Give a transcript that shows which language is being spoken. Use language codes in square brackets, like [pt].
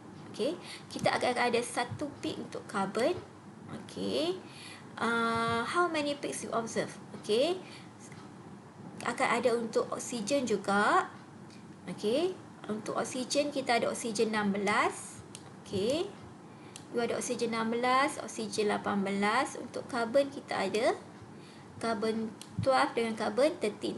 [id] Okay, kita akan ada 1 peak untuk carbon. [en] Okay, how many peaks you observe? [id] Okay, akan ada untuk oksigen juga. Okay, untuk oksigen kita ada oksigen 16. Okay, you ada oksigen 16, oksigen 18. Untuk carbon kita ada carbon 12 dengan carbon 13.